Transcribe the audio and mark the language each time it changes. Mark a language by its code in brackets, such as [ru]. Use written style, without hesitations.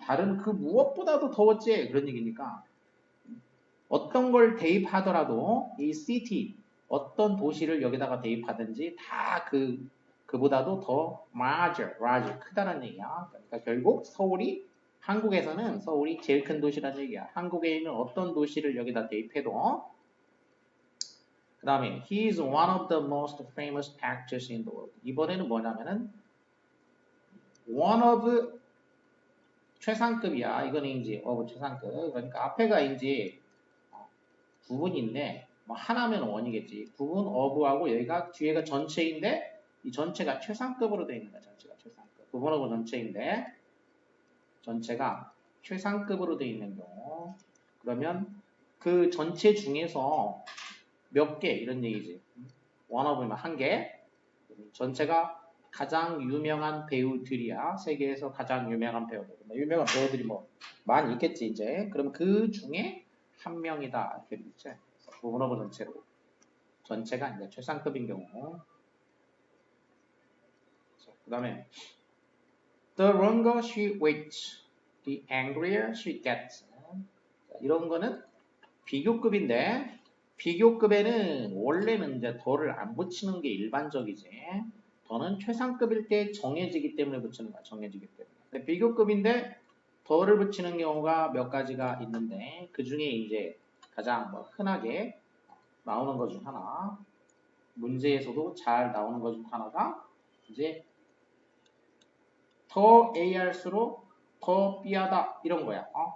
[ko] 다른 그 무엇보다도 더 어찌해 그런 얘기니까 어떤 걸 대입하더라도 이 city 어떤 도시를 여기다가 대입하든지 다 그보다도 더 larger 크다는 얘기야. 그러니까 결국 한국에서는 서울이 제일 큰 도시라는 얘기야. 한국에 있는 어떤 도시를 여기다 대입해도 그 다음에 [en] He is one of the most famous actors in the world. [ko] 이번에는 뭐냐면은 one of 최상급이야. 이거는 이제 of 최상급. 그러니까 앞에가 이제 부분인데 뭐 하나면 원이겠지. 부분 of하고 여기가 뒤에가 전체인데 이 전체가 최상급으로 되어 있는 거야. 전체가 최상급. 부분하고 전체인데 전체가 최상급으로 되어 있는 경우 그러면 그 전체 중에서 몇 개 이런 얘기지. 원어브면 한 개. 전체가 가장 유명한 배우들이야. 세계에서 가장 유명한 배우들. 유명한 배우들이 뭐 많이 있겠지 이제. 그럼 그 중에 한 명이다 이렇게 되겠지. 부분어브 전체로. 전체가 이제 최상급인 경우. 그 다음에 [en] The longer she waits, the angrier she gets. [ko] 이런 거는 비교급인데 비교급에는 원래는 이제 더를 안 붙이는 게 일반적이지. 더는 최상급일 때 정해지기 때문에 붙이는 거야. 정해지기 때문에. 비교급인데 더를 붙이는 경우가 몇 가지가 있는데 그 중에 이제 가장 뭐 흔하게 나오는 것 중 하나, 문제에서도 잘 나오는 것 중 하나가 이제 더 A 할수록 더 B하다 이런 거야.